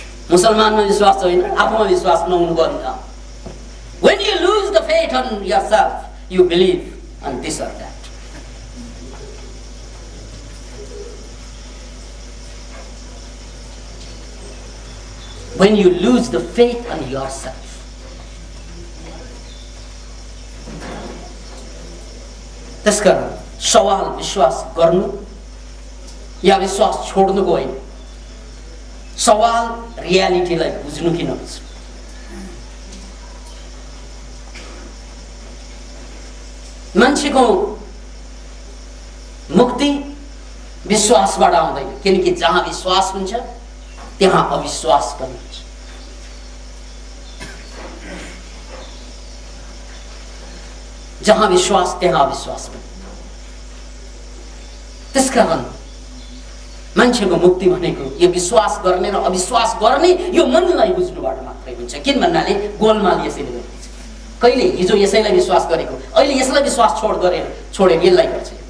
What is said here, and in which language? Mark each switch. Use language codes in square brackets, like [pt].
[ne] मुसलमानमा विश्वास छैन, आफूमा विश्वास नहुनुको अन्त। [en] When you lose the faith on yourself, you believe on this or that. When you lose the faith on yourself, [ne] त्यसकारण सवाल विश्वास गर्नु या विश्वास छोड्नुको होइन, सवाल रियालिटीलाई बुझ्नु कि नबुझ्नु। मान्छेको मुक्ति विश्वासबाट आउँदैन, किनकि जहाँ विश्वास हुन्छ त्यहाँ अविश्वास पनि हुन्छ। जहाँ विश्वास त्यहाँ अविश्वास पनि। त्यसकारण मान्छेको मुक्ति भनेको यो विश्वास गर्ने र अविश्वास गर्ने यो मनलाई बुझ्नुबाट मात्रै हुन्छ। किन भन्नाले गोलमाल यसैले गरिन्छ। कहिले हिजो यसैलाई विश्वास गरेको, अहिले यसलाई विश्वास छोडेर यसलाई गर्छ।